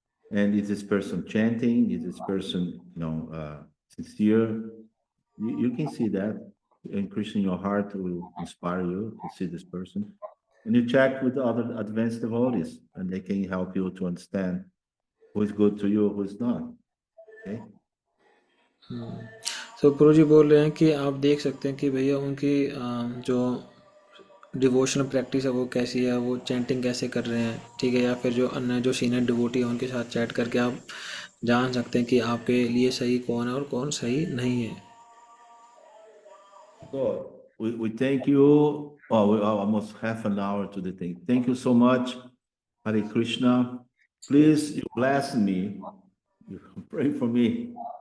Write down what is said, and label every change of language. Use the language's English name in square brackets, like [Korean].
[English] And is this person chanting? Is this person, sincere? You can see that, and Krishna in your heart will inspire you to see this person. And you check with other advanced devotees, and they can help you to understand who is good to you, who is not. Okay. [Hindi] तो प्रभु जी बोल रहे हैं कि आप देख सकते हैं कि भैया उनकी जो डिवोशनल प्रैक्टिस है वो कैसी है, वो चैंटिंग कैसे कर रहे हैं। ठीक है, या फिर जो अन्य जो सीनियर डिवोटी है उनके साथ चैट करके आप जान सकते हैं कि आपके लिए सही कौन है और कौन सही नहीं है। [English] So we thank you. Oh, we are almost half an hour to the thing. Thank you so much, Hare Krishna. Please, you bless me. You pray for me.